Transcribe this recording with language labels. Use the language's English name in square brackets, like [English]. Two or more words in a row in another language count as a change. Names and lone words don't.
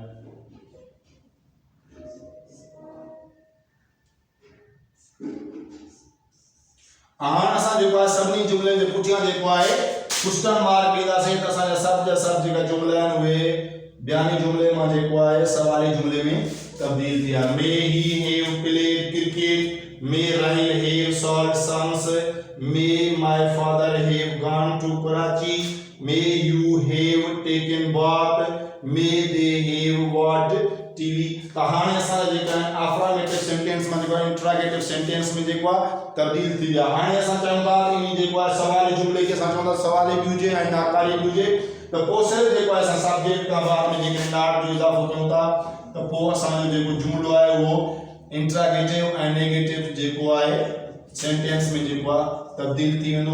[Sindhi] हाणे असां जेको आहे सभिनी जुमिले जे पुठियां जेको आहे [English] question mark [Sindhi] ॾींदासीं त असांजा सभु जा सभु जेका जुमिला आहिनि उहे ॿियनि जुमिले मां जेको आहे सवाली जुमिले में तब्दील थिया। [English] May he have played cricket, may Rahil have sold sons, may my father have gone to Karachi, may you have taken bath, may they have watched TV. [Sindhi] त हाणे असांजा जेका [English] affirmative sentence [Sindhi] में जेको [English] interrogative sentence [Sindhi] में जेको आहे तब्दील थी विया। हाणे असां चाहियूं था त इन जेको आहे सवाली जुमिले खे असां चवंदा सवाली बि हुजे ऐं नाकारी बि हुजे त पोइ सिर्फ़ु जेको आहे असां सब्जेक्ट खां बाद में जेके नॉट जो इज़ाफ़ो कयूं था त पोइ असांजो जेको जुमिलो आहे उहो इंटरोगेटिव ऐं नेगेटिव जेको आहे सेंटेंस में जेको आहे तब्दील थी वेंदो।